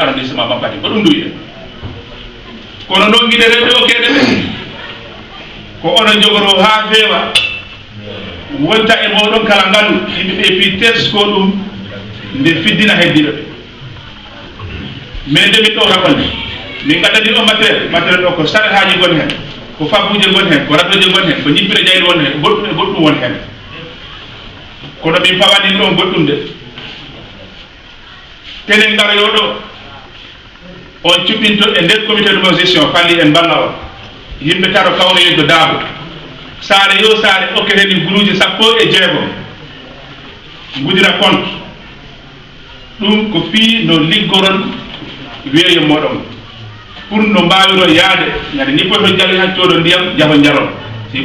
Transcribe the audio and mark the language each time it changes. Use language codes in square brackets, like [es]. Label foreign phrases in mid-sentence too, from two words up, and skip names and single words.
[ff] arrondissement Mampati ko ɗum duwiɗen kono noon guiɗe rewɓe o keɗe ɓe ko onon jogoro ha feewa wonta e moɗon kala ngandu yimɓeɓe fi tesko ɗum nde fiddina heddiɓe ɓe mais nde min ɗo raɓonde min gaddani o matériel ɗo ko saret haji gon hen ko fabbuje gon hen ko radoje gon hen ko ñippire jayri won hen goɗɗum e goɗɗum won hen kono min pawanin ɗon goɗɗum de tenen ngaroyo ɗo on cuɓɓinto e nder [fr] comité de gestion [ff] falli en balla on yimɓe taro kawnoyeddo daabo saare yo saare okketeni guluuje 16 gudira compte ɗum ko fii no liggoron weeyo moɗon pour no mbawiro yaade ñande ni poto jali han cooɗo ndiyam jaho jaron si